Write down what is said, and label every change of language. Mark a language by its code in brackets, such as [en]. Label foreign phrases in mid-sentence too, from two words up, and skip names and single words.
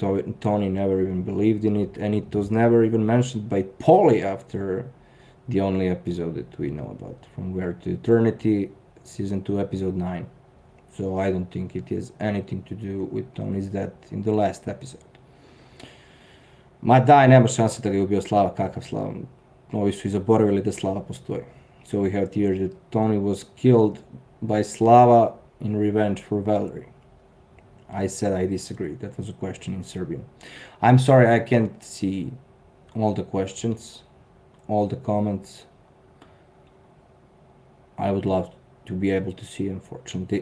[en] Tony never even believed in it, and it was never even mentioned by Polly after the only episode that we know about, From Where to Eternity, season 2, episode 9. So I don't think it has anything to do with Tony's death in the last episode. [sr] Ma daj, nema šanse da ga je ubio Slava, kakav Slava. Ovi su i zaboravili da Slava postoji. [en] So we have here that Tony was killed by Slava in revenge for Valerie. I said I disagree. That was a question in Serbian. I'm sorry I can't see all the questions, all the comments. I would love to be able to see, unfortunately.